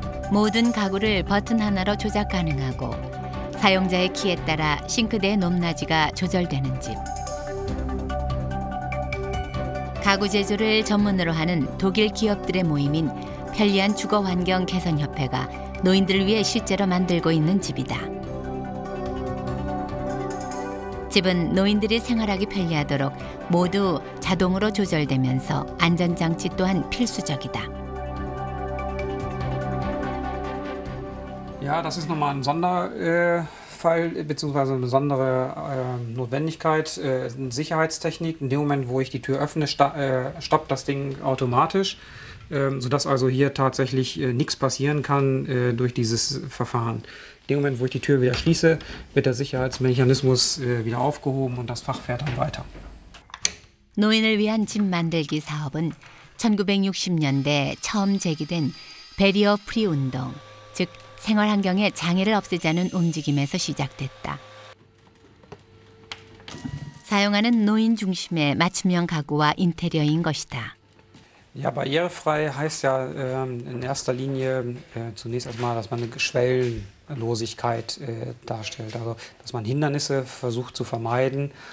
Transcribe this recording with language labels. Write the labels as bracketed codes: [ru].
[ko] 모든 가구를 버튼 하나로 조작 가능하고 사용자의 키에 따라 싱크대의 높낮이가 조절되는 집. 가구 제조를 전문으로 하는 독일 기업들의 모임인 편리한 주거 환경 개선 협회가 노인들을 위해 실제로 만들고 있는 집이다. 집은 노인들이 생활하기 편리하도록 모두 자동으로 조절되면서 안전장치 또한 필수적이다. [de] Ja, das ist nochmal ein Sonderfall bzw. eine besondere Notwendigkeit, eine Sicherheitstechnik. In dem Moment, wo ich die Tür öffne, stoppt das Ding automatisch, sodass also hier tatsächlich nichts passieren kann durch dieses Verfahren. In dem Moment, wo ich die Tür wieder schließe, wird der Sicherheitsmechanismus wieder aufgehoben und das Fach fährt dann weiter. [ko] 노인을 위한 집 만들기 사업은 1960년대 처음 제기된 베리어 프리 운동, 즉 생활 환경에 장애를 없애자는 움직임에서 시작됐다. 사용하는 노인 중심의 맞춤형 가구와 인테리어인 것이다. [de] Ja, barrierefrei heißt ja in erster Linie zunächst erstmal, dass man eine Schwellenlosigkeit darstellt, also dass man Hindernisse versucht zu vermeiden.